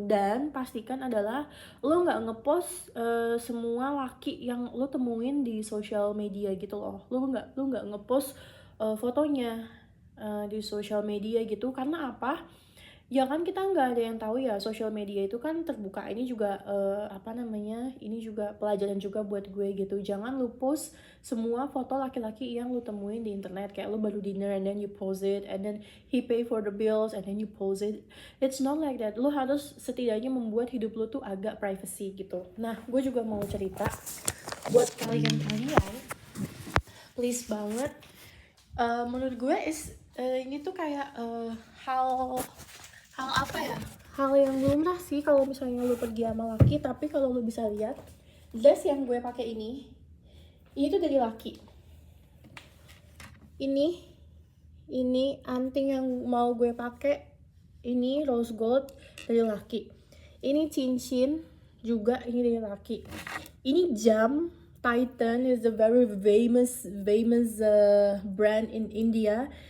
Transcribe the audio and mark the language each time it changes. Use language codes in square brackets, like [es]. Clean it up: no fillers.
[id] Dan pastikan adalah lo nggak ngepost semua laki yang lo temuin di social media gitu loh. Lo nggak ngepost fotonya di social media gitu. Karena apa? Ya kan kita nggak ada yang tahu ya, sosial media itu kan terbuka. Ini juga apa namanya, ini juga pelajaran juga buat gue gitu. Jangan lu post semua foto laki-laki yang lu temuin di internet. Kayak lu baru [en] dinner and then you post it, and then he pay for the bills and then you post it. It's not like that. [id] Lu harus setidaknya membuat hidup lu tuh agak privacy gitu. Nah, gue juga mau cerita buat kalian-kalian, please banget. Menurut gue ini tuh kayak hal hal apa ya, hal yang lumrah sih kalau misalnya lu pergi sama laki. Tapi kalau lu bisa lihat dress yang gue pakai ini tuh dari laki. Ini anting yang mau gue pakai ini rose gold dari laki. Ini cincin juga ini dari laki. Ini jam [en] Titan is a very famous brand in India.